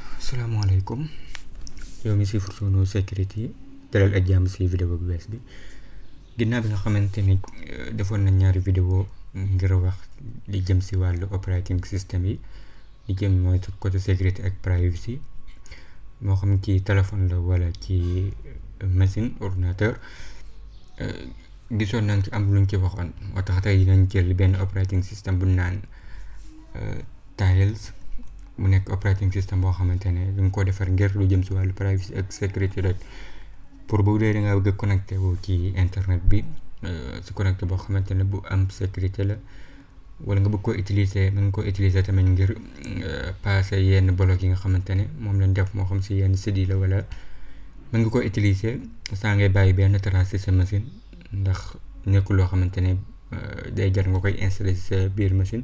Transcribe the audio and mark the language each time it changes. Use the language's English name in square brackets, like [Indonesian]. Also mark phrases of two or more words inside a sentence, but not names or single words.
[Wolof] Assalamualaikum. Yow mi siifur sunu sécurité dalal ak jàmm si vidéo bu bees bi ginnaaw bi nga xamante ni defoon na ñaari vidéo ngir wax li jëm si wàllu [English] operating system [Wolof] yi li jëm mooy [French] côté sécurité [Wolof] ak privacy moo xam ci téléphone la wala ci machine ordinateur gisoon nañ ci am luñ ci waxoon moo tax tey dinañ jël benn [English] operating system [Wolof] bu naan Tails mu nekk [English] operating system [Wolof] boo xamante ne dañ ko defar ngir lu jëm si wàllu privacy ak sécurité rek pour bu dee da ngaa bëgg a connecté wu ci internet bi si connecté boo xamante ne bu am sécurité la wala nga bëgg koo utiliser mën nga koo utiliser tamit ngir passer yenn bloc yi nga xamante ne moom lañ def moo xam si yenn site yi la wala mën nga koo utiliser saa ngay bàyyi benn trace si sa machine ndax nekkul loo xamante ne day jar nga koy installer si sa biir machine.